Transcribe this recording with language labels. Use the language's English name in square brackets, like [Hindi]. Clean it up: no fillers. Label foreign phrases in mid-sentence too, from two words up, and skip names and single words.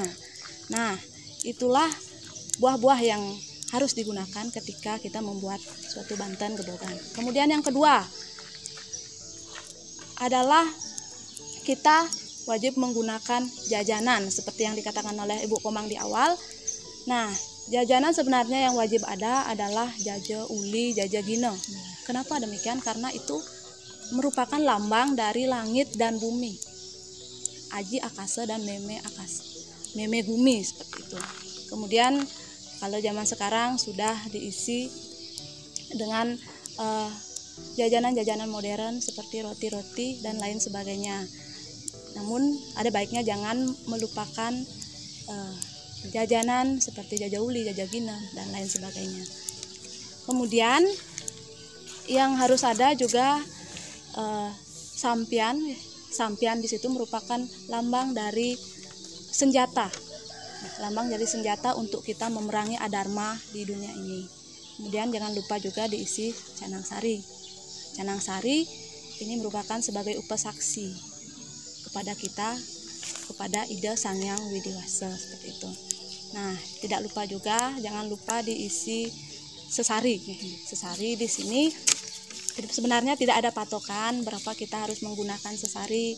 [Indonesian] Nah, itulah buah-buah yang harus digunakan ketika kita membuat suatu banten gebogan. Kemudian yang kedua adalah kita wajib menggunakan jajanan seperti yang dikatakan oleh Ibu Komang di awal. Nah, jajanan sebenarnya yang wajib ada adalah jaje uli, jaje gine. Kenapa demikian? Karena itu merupakan lambang dari langit dan bumi. [Balinese] Aji akasa dan meme akasa, meme bumi, [Indonesian] seperti itu. Kemudian kalau zaman sekarang sudah diisi dengan jajanan-jajanan modern seperti roti-roti dan lain sebagainya. Namun ada baiknya jangan melupakan jajanan seperti jaja uli, jaja gina, dan lain sebagainya. Kemudian yang harus ada juga sampian. Sampian di situ merupakan lambang dari senjata. Lambang dari senjata untuk kita memerangi adharma di dunia ini. Kemudian jangan lupa juga diisi canang sari. Canang sari ini merupakan sebagai upasaksi kepada kita, kepada Ida Sangyang Widiwasa, seperti itu. Nah, tidak lupa juga jangan lupa diisi sesari. Sesari di sini sebenarnya tidak ada patokan berapa kita harus menggunakan sesari.